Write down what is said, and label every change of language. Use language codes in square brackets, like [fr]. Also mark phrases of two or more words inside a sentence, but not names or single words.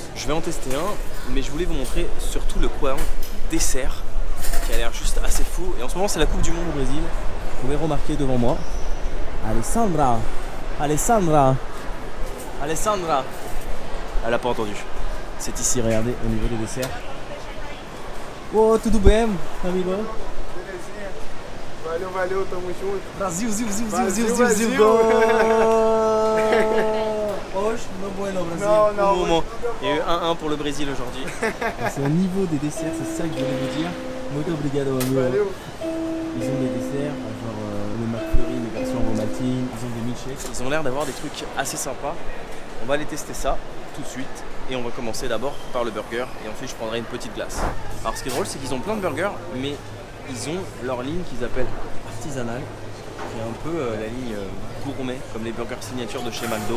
[fr] Je vais en tester un, mais je voulais vous montrer surtout le coin dessert qui a l'air juste assez fou. Et en ce moment, c'est la Coupe du Monde au Brésil. Vous pouvez remarquer devant moi, Alessandra. Elle a pas entendu. C'est ici, regardez, au niveau des desserts. [pt] Oh, tudo bem, amigo? Valeu, tamo junto. Brasil. [fr] Non. Il y a eu 1-1 pour le Brésil aujourd'hui. C'est au niveau des desserts, c'est ça que je voulais vous dire. [pt] Muito obrigado, amigo. Valeu. [fr] Ils ont des desserts, genre le McFlurry, les versions Romatine, ils ont des milkshakes. Ils ont l'air d'avoir des trucs assez sympas. On va aller tester ça tout de suite. Et on va commencer d'abord par le burger et ensuite je prendrai une petite glace. Alors ce qui est drôle, c'est qu'ils ont plein de burgers, mais ils ont leur ligne qu'ils appellent artisanale, qui est un peu la ligne gourmet, comme les burgers signature de chez McDo.